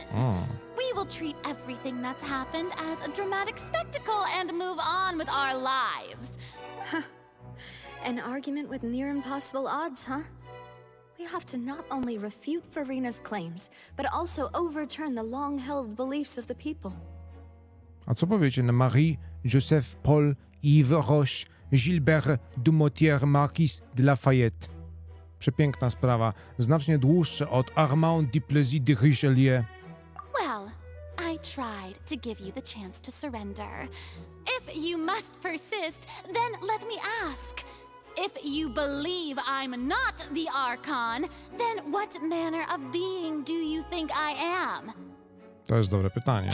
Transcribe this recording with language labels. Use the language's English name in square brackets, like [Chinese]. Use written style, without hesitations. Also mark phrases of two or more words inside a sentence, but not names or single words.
[English] We will treat everything that's happened as a dramatic spectacle and move on with our lives. An argument with near impossible odds, huh? We have to not only refute Furina's claims, but also overturn the long-held beliefs of the people. [Polish] A co powiecie na Marie, Joseph, Paul, Yves Roche, Gilbert Dumotier, Marquis de Lafayette? Przepiękna sprawa, znacznie dłuższe od Armand Duplessis de Richelieu. [English] Well, I tried to give you the chance to surrender. If you must persist, then let me ask. If you believe I'm not the Archon, then what manner of being do you think I am? [Polish] To jest dobre pytanie.